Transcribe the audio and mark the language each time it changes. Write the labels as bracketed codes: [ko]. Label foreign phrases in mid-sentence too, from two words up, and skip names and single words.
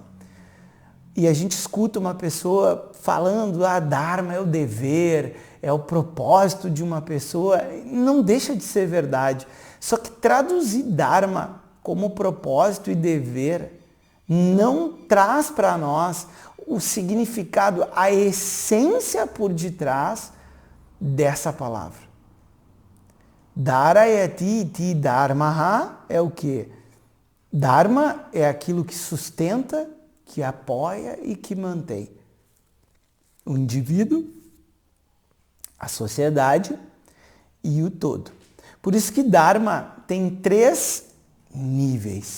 [pt] E a gente escuta uma pessoa falando, Dharma é o dever, é o propósito de uma pessoa. Não deixa de ser verdade. Só que traduzir Dharma como propósito e dever não traz para nós o significado, a essência por detrás dessa palavra. [sa] धारयति इति धर्मः [pt] é o quê? Dharma é aquilo que sustenta, que apoia e que mantém o indivíduo, a sociedade e o todo. Por isso que Dharma tem 3 níveis.